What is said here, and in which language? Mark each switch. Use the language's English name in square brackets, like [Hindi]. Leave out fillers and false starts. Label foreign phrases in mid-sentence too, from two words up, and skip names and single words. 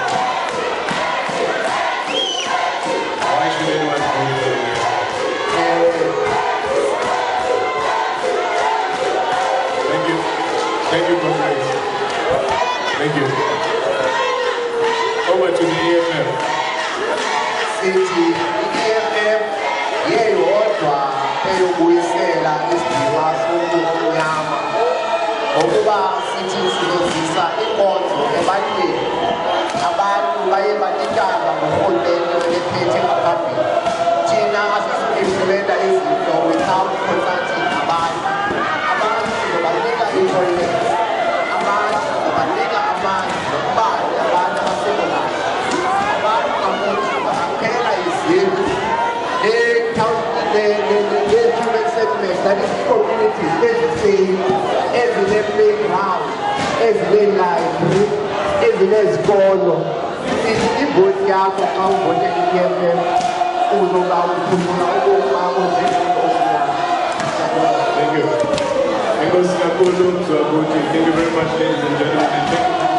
[English] Why should anyone vote for the EMF? Thank you. Thank you, comrades. Thank you. Over to the EMF. [Xhosa] Sithi i-EMF yeyodwa eyokubuyisela isidima somnyama ngokuba sithi sizozisa inkonzo ebantwini. Abantu baye banikana ngurhulumente ephethe ngaphambili. Thina asizukuimplimenta izinto [English] without consulting [Xhosa] abantu. Abantu sizobanika i-toilet, abantu sizobanika amanzi nombane, abantu abasekolayo. Abantu bangaphela izindlu [English] human settlements, that is communities, [Xhosa] ezine-playground, ezine-library, ezine-zikolo. Ivoti yakho xa uvote i-EMF uzoba uphumula ukuma [English] Thank you. Thank you very much, ladies and gentlemen.